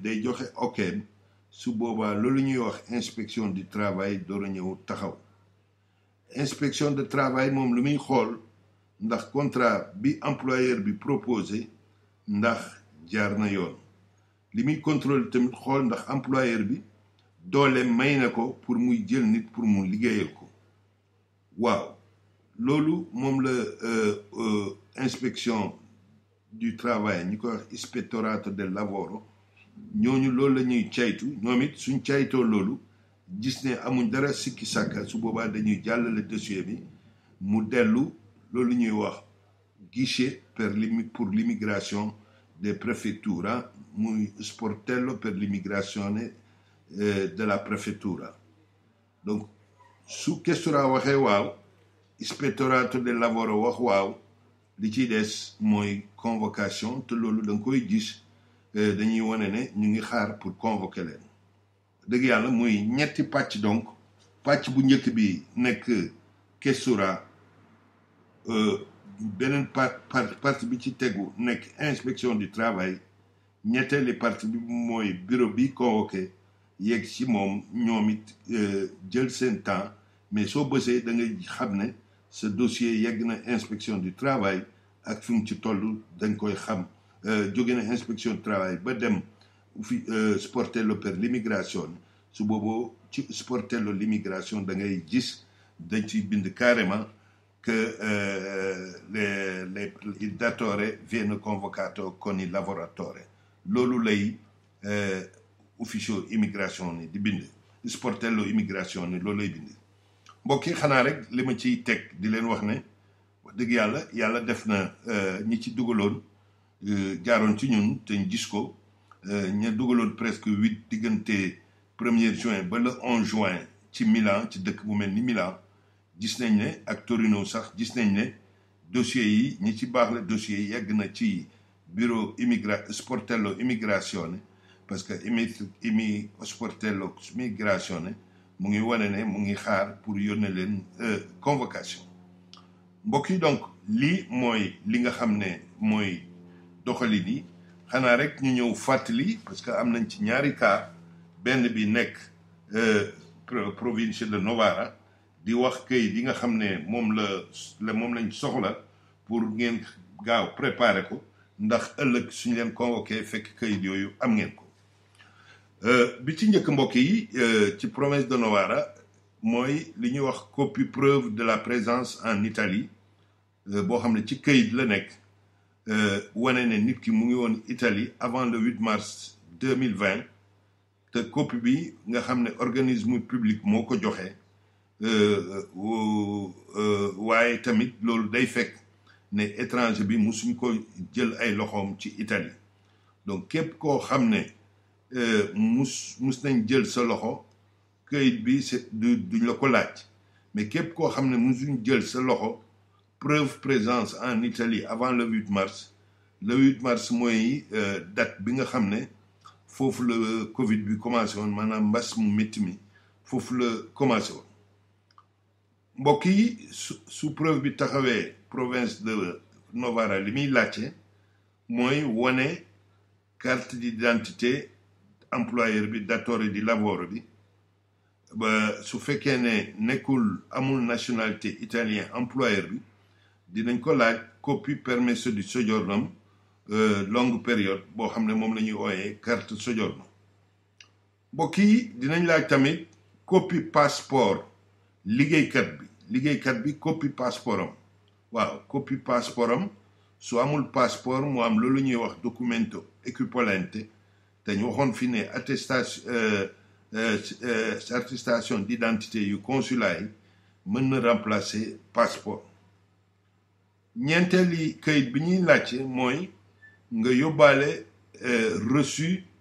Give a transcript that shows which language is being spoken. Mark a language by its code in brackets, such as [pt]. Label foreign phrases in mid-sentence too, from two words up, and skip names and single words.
[wo] day joxe okkeem su boobaa loolu ñuy wax [fr] inspection du travail [wo] door a ñëw taxaw [fr] inspection de travail [wo] moom lu muy xool ndax contrat bi employeur bi proposé ndax jaar na yoon li muy contrôle tamit xool ndax employeur bi doole may na ko pour muy jël nit pour mu liggéeyal ko waaw loolu moom la [fr] inspection du travail [wo] ñi ko wax [it] ispettorato del lavoro [wo] ñooñu loolu la ñuy caytu ñoom it suñ caytoo loolu gis ne amuñ dara sikki sàkka su boobaa dañuy jàllale dossier bi mu dellu loolu ñuy wax [fr] guichet pour l'immigration [wo] des prefettura muy [it] sportello per l'immigrazione [fr] de la prefettura [wo] donc su Questura waxee waaw [it] ispettorato del lavoro [wo] wax waaw li ciy des mooy convocation te loolu da nga koy gis dañuy wane ne ñu ngi xaar [fr] pour convoquer [wo] leen dëgg yàlla muy ñetti pàcc donc pàcc bu njëkk bi nekk Questura beneen partie bi ci tegu nekk [fr] inspection du travail [wo] ñetteeli partie bi mooy bureau bi convoqué yegg ci moom ñoom it jël seen temps mais soo bësee da ngay xam ne sa dossier yegg na [fr] inspection du travail [wo] ak fi mu ci toll dañ koy xam jóge na [fr] inspection du travail [wo] ba dem fi [it] sportello per l'immigration [wo] su booboo ci [it] sportello l'immigration [wo] da ngay gis dañ ciy bind [fr] carrément que [it] il datore viene convocato con il lavoratore [wo] loolu lay [it] ufficio immigration [wo] ni di bind [it] sportello immigration [wo] ni loolu lay bind mbokk yi xanaa rek li ma ciy teg di leen wax ne wax dëgg yàlla def na ñi ci dugaloon jaaroon ci ñun te ñu gis ko ña dugaloon presque 8 diggante 1er juin ba [fr] le 11 juin [wo] ci Milan ci dëkk bu mel ni Milan gis nañ ne ak Torino sax gis nañ ne dossiers yi ñi ci baax la dossiers yi yegg na ci bureau [it] sportello immigrazione [fr] parce que [it] sportello immigrazione [wo] mu ngi wane ne mu ngi xaar pour yónnee leen convocation mbokk yi donc lii mooy li nga xam ne mooy doxalin yi xanaa rek ñu ñëw fàttali [fr] parce que [wo] am nañ ci ñaari cas benn bi nekk [fr] province de Novara [wo] di wax këyit yi nga xam ne moom lañ soxla pour ngeen gaaw préparer ko ndax ëllëg suñu leen convoqué fekk këyit yooyu am ngeen ko bi ci njëkk mbokk yi ci [fr] province de Novara [wo] mooy li ñuy wax [fr] copie preuve de la présence en Italie boo xam ne ci këyit la nekk wane ne nit ki mu ngi woon Italie avant le 8 mars 2020 [wo] te copie bi nga xam ne [fr] organisme public [wo] moo ko joxe waaye tamit loolu day fekk ne étranger bi musuñ ko jël ay loxoom ci Italie donc képp koo xam ne mus nañ jël sa loxo këyit bi duñ la ko laaj mais képp koo xam ne musuñ jël sa loxo [fr] preuve présence en Italie avant le 8 mars [wo] le 8 mars mooy date bi nga xam ne foofu la Covid bi commencé woon maanaam mbas mu métti mi foofu la commencé woon mbokk yi su preuve bi taxawee [fr] province de Novara [wo] li muy laajte mooy wane carte [fr] d'identité employeur [wo] bi [it] datore di lavoro [wo] bi ba su fekkee ne nekkul amul [fr] nationalité italien employeur [wo] bi dinañ ko laaj copie [it] permesso di soggiorno [fr] longue période [wo] boo xam ne moom la ñuy ooyee [it] carte soggiorno [wo] mbokk yi dinañ laaj tamit [fr] copie passeport [wo] liggéeykat bi [fr] copie passeport [wo] am waaw [fr] copie passeport [wo] am su amul passeport mu am loolu ñuy wax [it] documento equivalente [wo] te ñu waxoon fi ne [fr] attestation d'identité [wo] yu consulat yi mën na [fr] remplacer passeport [wo] ñeenteeli kayit bi ñuy laajte mooy nga yóbbaale reçu